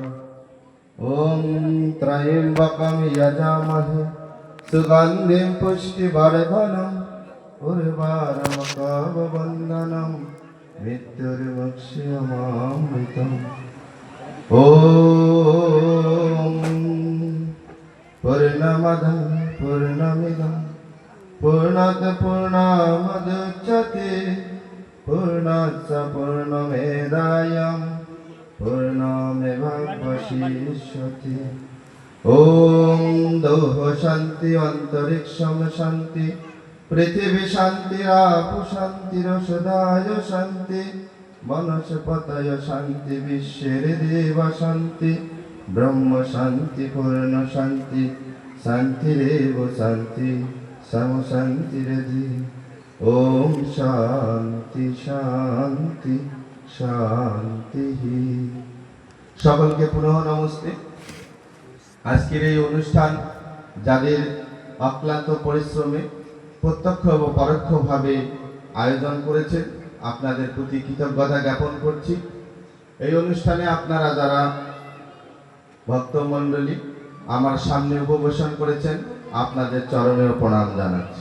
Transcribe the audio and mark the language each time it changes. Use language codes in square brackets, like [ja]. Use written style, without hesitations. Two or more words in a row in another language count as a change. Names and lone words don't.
[sa] ওম ত্রয়ম্বকম যজামহে সুগন্ধিম পুষ্টিবর্ধনম, উর্বারুকম বন্দনম মৃত্যুর্মুক্ষীয়মামৃতম। ওম পূর্ণমদঃ পূর্ণমিদঃ पूर्णात् पूर्णमुदच्यते, पूर्णात् पूर्णमेवाय पूर्णमेवावशिष्यते। ॐ द्यौः शान्ति अन्तरिक्षं शान्ति, पृथिवी शान्तिरापु शान्तिरोषधाय शान्ति, वनस्पतय शान्ति, विश्वेर्देव शान्ति, ब्रह्म शान्ति पूर्ण शान्ति, शान्तिरेव शान्ति समशान्तिरधि। ओम शांति शांति शांति। [bn] সকলকে পুনঃ নমস্তে। আজকের এই অনুষ্ঠান যাদের অক্লান্ত পরিশ্রমে প্রত্যক্ষ ও পরোক্ষভাবে আয়োজন করেছেন, আপনাদের প্রতি কৃতজ্ঞতা জ্ঞাপন করছি। এই অনুষ্ঠানে আপনারা যারা ভক্তমণ্ডলী আমার সামনে উপবেশন করেছেন, আপনাদের চরণেও প্রণাম জানাচ্ছি।